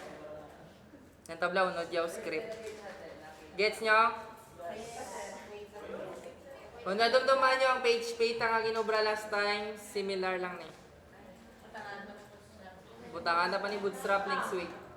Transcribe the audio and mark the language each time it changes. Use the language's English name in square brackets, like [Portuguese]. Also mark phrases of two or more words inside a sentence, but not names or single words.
[Hiligaynon] Ang tablaw, NODEJS script. Gets nyo? Kung nadumduman nyo ang page ang ginobra [English] last time, [Hiligaynon] similar lang ni. Butangan na pa ni Bootstrap next week.